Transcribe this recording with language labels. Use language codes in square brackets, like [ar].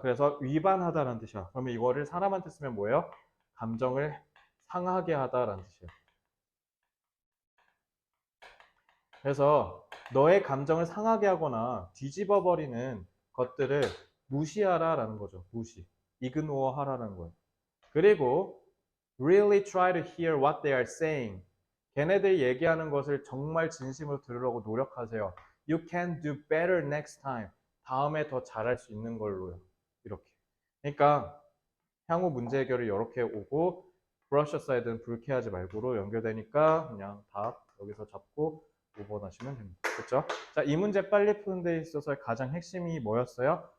[ko] 그래서 위반하다라는 뜻이야. 그러면 이거를 사람한테 쓰면 뭐예요? 감정을 상하게 하다라는 뜻이에요. 그래서 너의 감정을 상하게 하거나 뒤집어 버리는 것들을 무시하라라는 거죠. 무시. ignore 하라는 거예요. [en] 그리고 really try to hear what they are saying. [ko] 걔네들 얘기하는 것을 정말 진심으로 들으려고 노력하세요. [en] You can do better next time. [ko] 다음에 더 잘할 수 있는 걸로요. 이렇게. 그러니까 향후 문제 해결이 이렇게 오고 brush aside는 불쾌하지 말고로 연결되니까 그냥 답 여기서 잡고 5번 하시면 됩니다. 그렇죠? 자, 이 문제 빨리 푸는 데 있어서 가장 핵심이 뭐였어요?